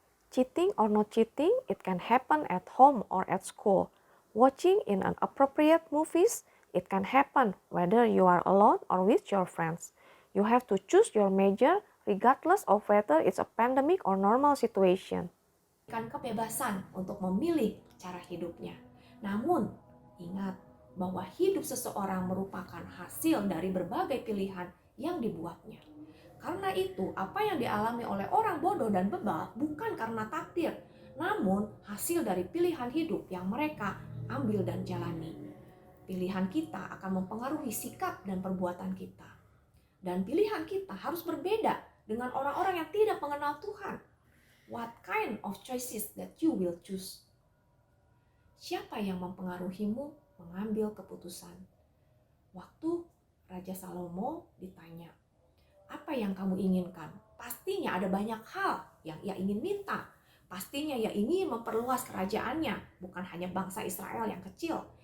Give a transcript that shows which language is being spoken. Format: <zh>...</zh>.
<en>Cheating or not cheating, it can happen at home or at school. Watching inappropriate movies, it can happen whether you are alone or with your friends. You have to choose your major regardless of whether it's a pandemic or normal situation.</en> <id>Kebebasan untuk memilih cara hidupnya. Namun, ingat bahwa hidup seseorang merupakan hasil dari berbagai pilihan yang dibuatnya. Karena itu, apa yang dialami oleh orang bodoh dan bebal bukan karena takdir, namun hasil dari pilihan hidup yang mereka ambil dan jalani. Pilihan kita akan mempengaruhi sikap dan perbuatan kita. Dan pilihan kita harus berbeda dengan orang-orang yang tidak mengenal Tuhan.</id> <en>What kind of choices that you will choose?</en> <id>Siapa yang mempengaruhimu mengambil keputusan? Waktu Raja Salomo ditanya, apa yang kamu inginkan? Pastinya ada banyak hal yang ia ingin minta. Pastinya ia ingin memperluas kerajaannya, bukan hanya bangsa Israel yang kecil.</id>